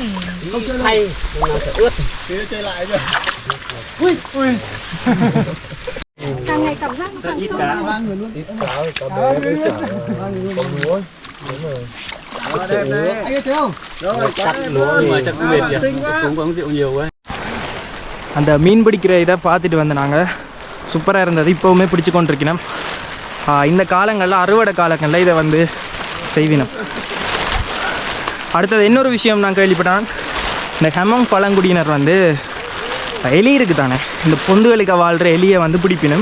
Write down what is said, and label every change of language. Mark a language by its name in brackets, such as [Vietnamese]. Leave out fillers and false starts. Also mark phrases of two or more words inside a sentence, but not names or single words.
[Vietnamese] Không chơi hay. Ướt. Chơi lại rồi. Ui ui. Càng ngày cảm giác nó càng sâu. 3 người luôn. Cá ơi, cá bé với cả 3 người luôn. Con lúa. Đúng rồi. Anh ơi thấy không? Rồi, cắt lúa mà chắc mệt nhỉ. Cũng có uống rượu nhiều quá. [Tamil] அந்த மீன் பிடிக்கிற இதை பார்த்துட்டு வந்து நாங்கள் சூப்பராக இருந்தது. இப்போவுமே பிடிச்சி கொண்டிருக்கணும். இந்த காலங்களில் அறுவடை காலங்களில் இதை வந்து செய்வினோம். அடுத்தது இன்னொரு விஷயம் நான் கேள்விப்பட்டேன். இந்த ஹெமங் பழங்குடியினர் வந்து எலி இருக்குது தானே, இந்த பொந்துகளுக்கு வாழ்கிற எலியை வந்து பிடிப்பினும்.